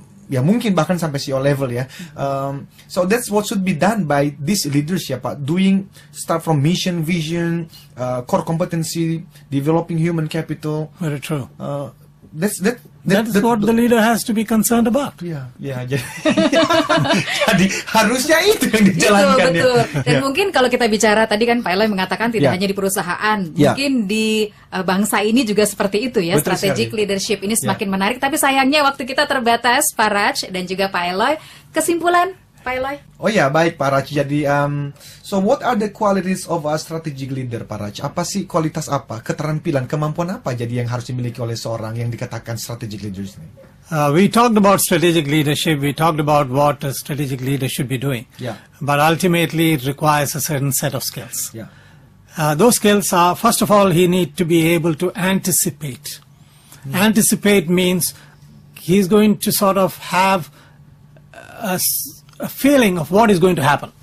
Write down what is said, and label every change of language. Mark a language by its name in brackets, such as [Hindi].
[Indonesian] ya mungkin bahkan sampai CEO level ya. [English] So that's what should be done by this leadership, Pak. Start from mission, vision, core competency, developing human capital. Very true. That's what the leader has to be concerned about. [Indonesian] Ya, jadi harusnya itu yang dijalankan. Betul. Ya. Dan mungkin kalau kita bicara tadi kan Pak Eloy mengatakan tidak hanya di perusahaan, mungkin di bangsa ini juga seperti itu ya. Betul [English] Strategic [Indonesian] sekali. leadership ini semakin menarik. Tapi sayangnya waktu kita terbatas, Pak Raj dan juga Pak Eloy. Kesimpulan, Pak Eloy? Oh ya, baik Pak Raj. [English] Jadi, so what are the qualities of a strategic leader, Pak Raj? [Indonesian] Apa sih kualitas apa, keterampilan, kemampuan apa jadi yang harus dimiliki oleh seorang yang dikatakan strategic leaders ini? [English] We talked about strategic leadership. We talked about what a strategic leader should be doing. Yeah. But ultimately, it requires a certain set of skills. Yeah. Those skills are, first of all, he needs to be able to anticipate. Anticipate means he's going to sort of have a feeling of what is going to happen.